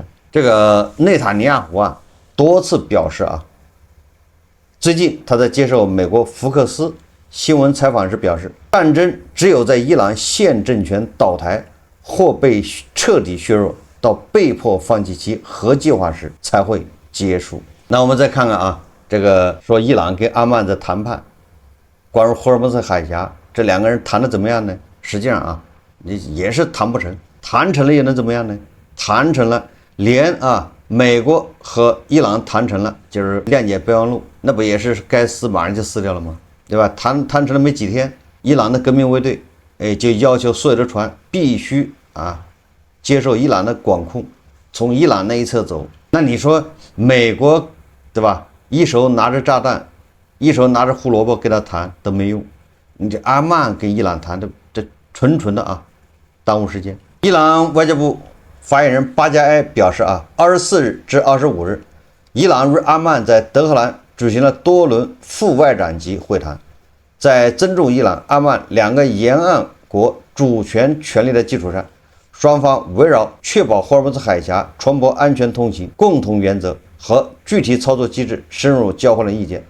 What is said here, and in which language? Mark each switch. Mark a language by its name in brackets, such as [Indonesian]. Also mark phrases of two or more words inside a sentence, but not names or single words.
[Chinese] 這個內塔尼亞胡多次表示最近他在接受美國福克斯新聞採訪時表示，戰爭只有在伊朗現政權倒台或被徹底削弱到被迫放棄其核計劃時才會結束。那我們再看看這個說伊朗跟阿曼在談判，關於霍爾木茲海峽，這兩個人談的怎麼樣呢？實際上也是談不成，談成了又能怎麼樣呢？談成了，連美國和伊朗談成了，就是諒解備忘錄，那不也是該死馬上就死掉了嗎？對吧？談成了沒幾天，伊朗的革命衛隊就要求所有的船必須接受伊朗的管控，從伊朗那一侧走。那你說美國，对吧？一手拿着炸彈，一手拿着胡蘿蔔跟他談都没用。你這阿曼跟伊朗談的，這纯的耽誤時間。伊朗外交部發言人巴加埃表示24日至25日，伊朗与阿曼在德黑蘭舉行了多輪副外長級會談，在尊重伊朗、阿曼兩個沿岸國主權權利的基礎上，雙方圍繞確保霍爾木茲海峽船舶安全通行共同原則和具體操作機制深入交換了意見。